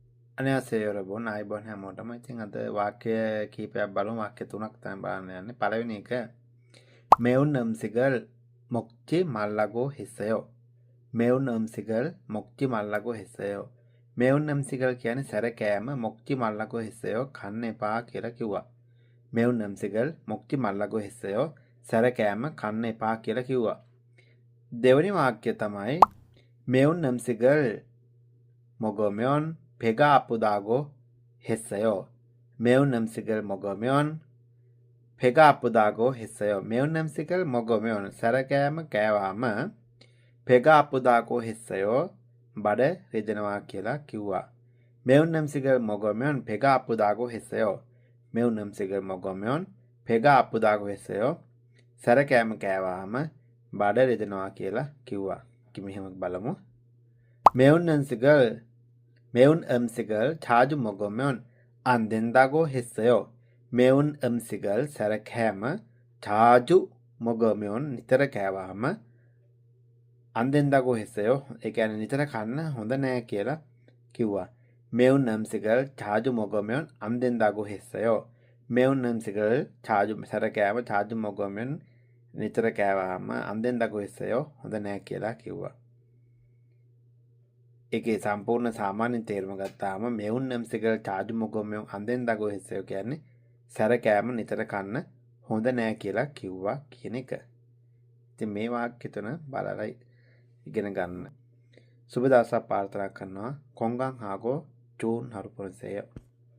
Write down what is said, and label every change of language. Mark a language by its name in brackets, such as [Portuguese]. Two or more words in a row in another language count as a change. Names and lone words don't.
[Korean] 안녕하세요 여러분. [Sinhala] 아이번 හැමෝටම. ඉතින් අද වාක්‍ය කීපයක් බලමු. වාක්‍ය තුනක් තමයි බලන්න යන්නේ. පළවෙනි එක [Korean] 매운 음식을 먹지 말라고 했어요. 매운 음식을 먹지 말라고 했어요. 매운 음식을 [Sinhala] කියන්නේ සැර කෑම [Korean] 먹지 말라고 했어요. [Sinhala] කන්න එපා කියලා කිව්වා. [Korean] 매운 음식을 먹지 말라고 했어요. [Sinhala] සැර කෑම කන්න එපා කියලා කිව්වා. දෙවෙනි වාක්‍ය තමයි [Korean] 매운 음식을 먹으면 배가 아프다고 했어요. 매운 음식을 먹으면 배가 아프다고 했어요. 매운 음식을 먹으면 [Sinhala] සැරකෑම කෑවාම [Korean] 배가 아프다고 했어요. [Sinhala] බඩ රිදෙනවා කියලා කිව්වා. [Korean] 매운 음식을 먹으면 배가 아프다고 했어요. 매운 음식을 먹으면 배가 아프다고 했어요. [Sinhala] සැරකෑම කෑවාම බඩ රිදෙනවා කියලා කිව්වා. මෙහෙම බලමු. [Korean] 매운 음식을 자주 먹으면 안 된다고 했어요. 매운 음식을 සැරකෑම 자주 먹으면 [Sinhala] නිතර කෑවාම [Korean] 안 된다고 했어요. [Sinhala] ඒ කියන්නේ නිතර කන්න හොඳ නෑ කියලා කිව්වා. [Korean] 매운 음식을 자주 먹으면 안 된다고 했어요. 매운 음식을 සැරකෑම 자주 먹으면 [Sinhala] නිතර කෑවාම [Korean] 안 된다고 했어요. [Sinhala] හොඳ නෑ කියලා කිව්වා. ඒකේ සම්පූර්ණ සාමාන්‍ය තේරුම ගත්තාම [Korean] 매운 음식을 자주 먹으면 안 된다고 했어요 [Sinhala] කියන්නේ සැර කෑම නිතර කන්න හොඳ නෑ කියලා කිව්වා කියන එක. ඉතින් මේ වාක්‍ය තුන බලලා ඉගෙන ගන්න. සුබ දවසක් ප්‍රාර්ථනා කරනවා. [Korean] 건강하고 좋은 하루 보내세요.